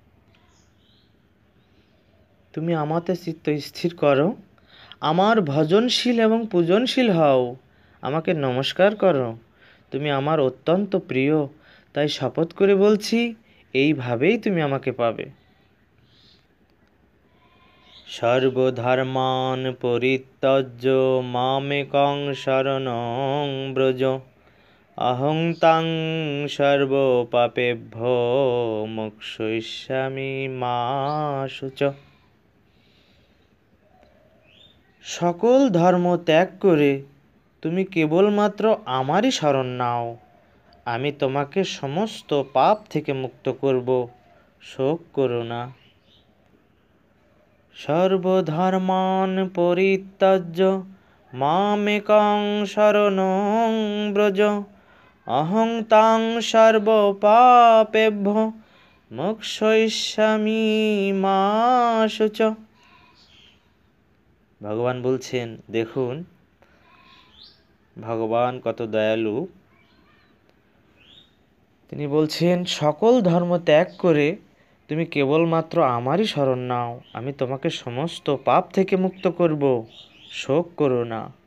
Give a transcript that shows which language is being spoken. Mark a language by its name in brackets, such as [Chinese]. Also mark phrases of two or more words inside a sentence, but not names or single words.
[Bangla] তুমি আমাতে চিত্ত স্থির করো, আমার ভজনশীল এবং পূজনশীল হও, আমাকে নমস্কার করো। তুমি আমার অত্যন্ত প্রিয়, তাই শপথ করে বলছি, এইভাবেই তুমি আমাকে পাবে। [Sanskrit] সর্বধর্মান পরিত্যজ্য মামেকং শরণং ব্রজ, অহং তাং সর্বপাপেভ্যো মোক্ষয়িষ্যামি মা শুচ। [Bangla] সকল ধর্ম ত্যাগ করে তুমি কেবলমাত্র আমারই শরণ নাও, আমি তোমাকে সমস্ত পাপ থেকে মুক্ত করব, শোক করো না। [Sanskrit] সর্বধর্মান পরিত্যজ্য মামেকং শরণং ব্রজ, অহং তাং সর্বপাপেভ্যো মোক্ষয়িষ্যামি মা শুচ। [Bangla] ভগবান বলছেন, দেখুন ভগবান কত দয়ালু। তিনি বলছেন, সকল ধর্ম ত্যাগ করে তুমি কেবলমাত্র আমারই শরণ নাও, আমি তোমাকে সমস্ত পাপ থেকে মুক্ত করব, শোক করো না।